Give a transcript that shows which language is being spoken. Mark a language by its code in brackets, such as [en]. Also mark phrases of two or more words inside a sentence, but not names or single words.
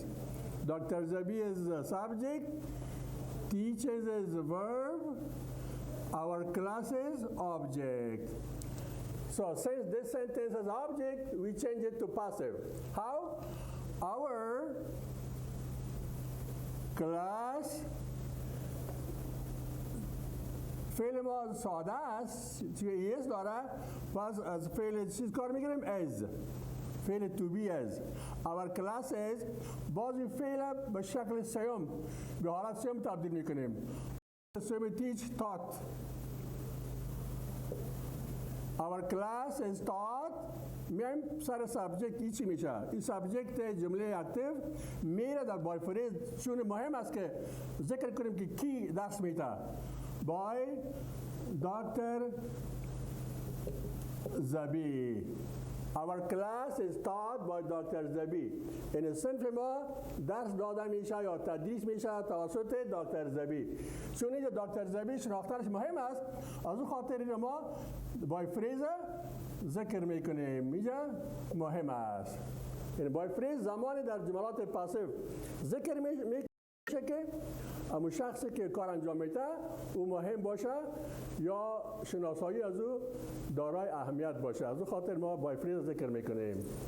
[en] Dr. Zabi is the subject. Teaches is the verb. Our class is object. So since this sentence is object, we change it to passive. How? Our class [fa] فعل ما ساده است توی ایس داره پس از فعل چیز کار میگیریم از فعل [en] to be as our class is [fa] باز این فعل به شکل سیوم به حالت سیوم تبدیل میکنیم سیوم [en] teach taught our class is taught [fa] میایم سر سابجکت ای چی میشه این سابجکت جمله اکتیو میره در [en] by phrase [fa] چون مهم است که ذکر کنیم که کی درس میده by Dr. [en] Zabi. Our class is taught by Dr. Zabi. [fa] این صنف ما درس داده میشه یا تدریس میشه توسط دکتر زبی. چون اینجا دکتر زبی شناختنش مهم است از اون خاطر ما [en] by phrase [fa] ذکر میکنیم اینجا مهم است. این [en] by phrase [fa] زمانی در جملات پاسیو ذکر میشه که اما شخصی که کار انجام میده او مهم باشه یا شناسایی از او دارای اهمیت باشه از او خاطر ما [en] by phrase [fa] ذکر میکنیم